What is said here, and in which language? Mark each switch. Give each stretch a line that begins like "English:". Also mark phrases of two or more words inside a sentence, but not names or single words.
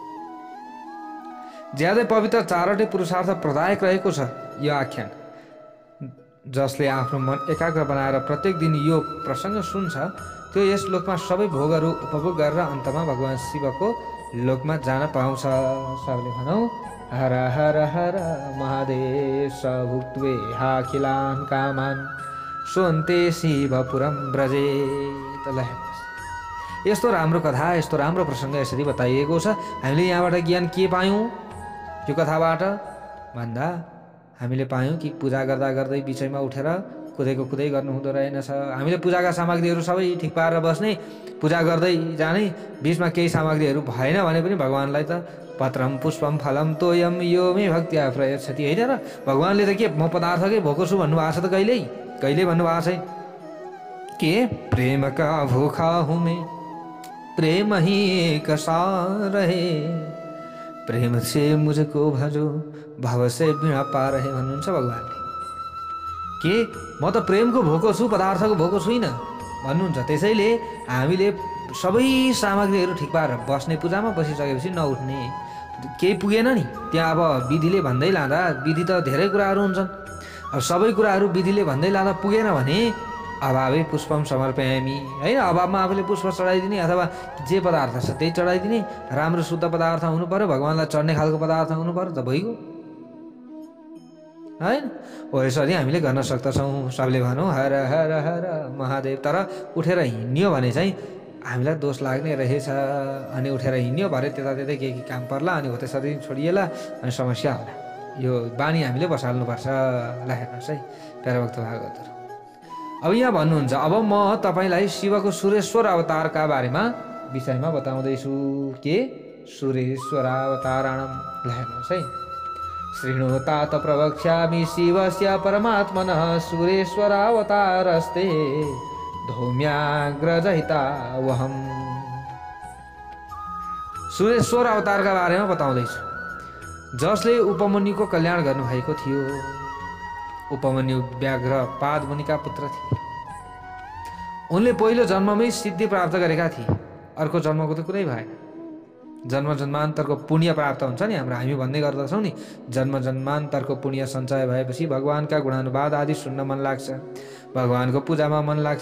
Nepali: ज्यादै पवित्र चारवटै पुरुषार्थ प्रदायक रहेको छ यो आख्यान। जसले आफ्नो मन एकाग्र बनाएर प्रत्येक दिन यो प्रसङ्ग सुन्छ त्यो यस लोकमा सबै भोगहरू उपभोग गरेर अन्तमा भगवान शिवको लोकमा जान पाउँछ। सबले भनौँ हर हर हर महादेव
Sanskrit: स भुक्त्वे हाखिलान् कामान् सोन्ते शिवपुरम ब्रजे।
Nepali: त ल हेर्नुहोस्, यस्तो राम्रो कथा, यस्तो राम्रो प्रसङ्ग यसरी बताइएको छ। हामीले यहाँबाट ज्ञान के पायौँ यो कथाबाट भन्दा हामीले पायौँ कि पूजा गर्दा गर्दै बिचैमा उठेर कुदेको कुदै गर्नु हुँदो रहेनछ। हामीले पूजाका सामग्रीहरू सबै ठिक पारेर बस्ने, पूजा गर्दै जाने, बिचमा केही सामग्रीहरू भएन भने पनि भगवान्लाई त
Sanskrit: पत्रम पुष्पम फलम तोयम यो मे भक्त्या प्रयच्छति
Nepali: होइन र? भगवान्ले त के म पदार्थकै भोको छु भन्नुभएको छ त? कहिले भन्नुभएको छैन के?
Hindi: प्रेम का भूखा हूँ मैं, प्रेम ही एक सार है, प्रेम से मुझको भजो भव से बिना पार है
Nepali: भन्नुहुन्छ भगवान्ले। के म त प्रेमको भोको छु, पदार्थको भोको छुइनँ भन्नुहुन्छ। त्यसैले हामीले सबै सामग्रीहरू ठिक पारेर बस्ने, पूजामा बसिसकेपछि नउठ्ने। केही पुगेन नि त्यहाँ अब विधिले भन्दै लाँदा, विधि त धेरै कुराहरू हुन्छन्, अब सबै कुराहरू विधिले भन्दै लाँदा पुगेन भने
Sanskrit: अभावै पुष्पम समर्पयामी
Nepali: होइन। अभावमा आफूले पुष्प चढाइदिने अथवा जे पदार्थ छ त्यही चढाइदिने। राम्रो शुद्ध पदार्थ हुनु पर्यो, भगवान्लाई चढ्ने खालको पदार्थ हुनु पर्यो, त भइगयो होइन। हो यसरी हामीले गर्न सक्दछौँ। सबले भनौँ हर हर हर महादेव। तर उठेर हिँड्यो भने चाहिँ हामीलाई दोष लाग्ने रहेछ। अनि उठेर हिँड्यो भरे त्यतै के काम पर्ला, अनि हो त्यसरी छोडिएला, अनि समस्या होला। यो बानी हामीले बसाल्नुपर्छ। ल हेर्नुहोस् है प्यारा भक्त भागवतहरू। अब यहाँ भन्नुहुन्छ, अब म तपाईँलाई शिवको सुरेश्वर अवतारका विषयमा बताउँदैछु। के? सुरेश्वर अवतारणम। ल हेर्नुहोस् है,
Sanskrit: शृणुतात प्रवक्ष्यामि शिवस्य परमात्मनः सुरेश्वर अवतारस्ते धौम्याग्रजहिता वहम।
Nepali: सुरेश्वर अवतारका बारेमा बताउँदैछु, जसले उपमन्युको कल्याण गर्नुभएको थियो। उपमन्यु व्याघ्र पाद मुनिका पुत्र थिए। उनले पहिलो जन्ममै सिद्धि प्राप्त गरेका थिए। अर्को जन्मको त कुरै भएन। जन्म जन्मान्तरको पुण्य प्राप्त हुन्छ नि हाम्रो। हामी भन्ने गर्दछौँ नि, जन्म जन्मान्तरको पुण्य सञ्चय भएपछि भगवान्का गुणानुवाद आदि सुन्न मन लाग्छ, भगवान्को पूजामा मन लाग्छ।